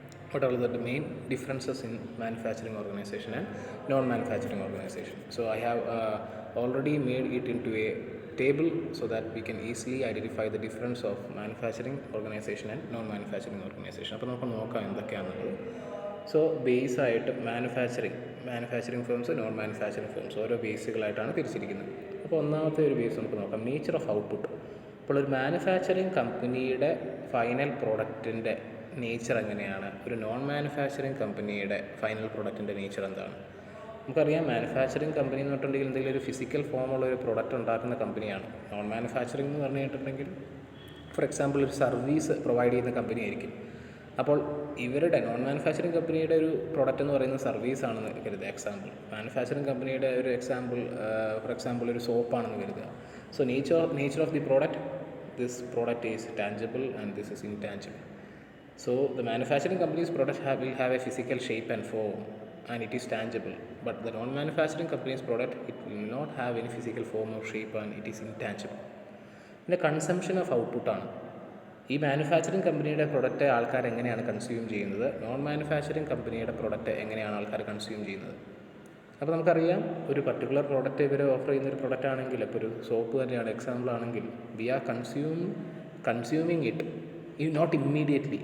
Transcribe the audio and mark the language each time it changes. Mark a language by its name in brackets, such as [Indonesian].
[English] What are the main differences in manufacturing organization and non-manufacturing organization? So I have already made it into a table so that we can easily identify the difference of manufacturing organization and non-manufacturing organization. [Malayalam] അപ്പോൾ നമുക്ക് നോക്കാം എന്തൊക്കെയാണെന്നുള്ളത്. So base ആയിട്ട് manufacturing firms non manufacturing firms ഓരോ ബേസുകളായിട്ടാണ് തിരിച്ചിരിക്കുന്നത്. അപ്പോൾ ഒന്നാമത്തെ ഒരു base നമുക്ക് നോക്കാം, നേച്ചർ ഓഫ് ഔട്ട്പുട്ട്. അപ്പോൾ ഒരു മാനുഫാക്ചറിങ് കമ്പനിയുടെ ഫൈനൽ പ്രോഡക്റ്റിൻ്റെ നേച്ചർ എങ്ങനെയാണ്, ഒരു നോൺ മാനുഫാക്ചറിങ് കമ്പനിയുടെ ഫൈനൽ പ്രോഡക്റ്റിൻ്റെ നേച്ചർ എന്താണ്? നമുക്കറിയാം, മാനുഫാക്ചറിങ് കമ്പനി എന്ന് പറഞ്ഞിട്ടുണ്ടെങ്കിൽ എന്തെങ്കിലും ഒരു ഫിസിക്കൽ ഫോമുള്ള ഒരു പ്രൊഡക്റ്റ് ഉണ്ടാക്കുന്ന കമ്പനിയാണ്. നോൺ മാനുഫാക്ചറിങ് എന്ന് പറഞ്ഞിട്ടുണ്ടെങ്കിൽ ഫോർ എക്സാമ്പിൾ ഒരു സർവീസ് പ്രൊവൈഡ് ചെയ്യുന്ന കമ്പനി ആയിരിക്കും. അപ്പോൾ ഇവരുടെ നോൺ മാനുഫാക്ചറിങ് കമ്പനിയുടെ ഒരു പ്രൊഡക്റ്റ് എന്ന് പറയുന്നത് സർവീസാണെന്ന് കരുതുക. എക്സാമ്പിൾ മാനുഫാക്ചറിങ് കമ്പനിയുടെ ഒരു ഫോർ എക്സാമ്പിൾ ഒരു സോപ്പാണെന്ന് കരുതുക. [English] So nature of the product, this product is tangible and this is intangible. So the manufacturing company's product will have a physical shape and form and it is tangible, but the non-manufacturing company's product, it will not have any physical form or shape and it is intangible. [Malayalam] പിന്നെ consumption of ഔട്ട്പുട്ടാണ്. ഈ manufacturing കമ്പനിയുടെ product ആൾക്കാർ എങ്ങനെയാണ് consume ചെയ്യുന്നത്, non manufacturing കമ്പനിയുടെ product എങ്ങനെയാണ് ആൾക്കാർ consume ചെയ്യുന്നത്. അപ്പോൾ നമുക്കറിയാം, ഒരു പർട്ടിക്കുലർ പ്രോഡക്റ്റ് ഇവർ ഓഫർ ചെയ്യുന്നൊരു പ്രൊഡക്റ്റ് ആണെങ്കിൽ, ഇപ്പോൾ ഒരു സോപ്പ് തന്നെയാണ് എക്സാമ്പിൾ ആണെങ്കിൽ, [English] We are consuming it not immediately.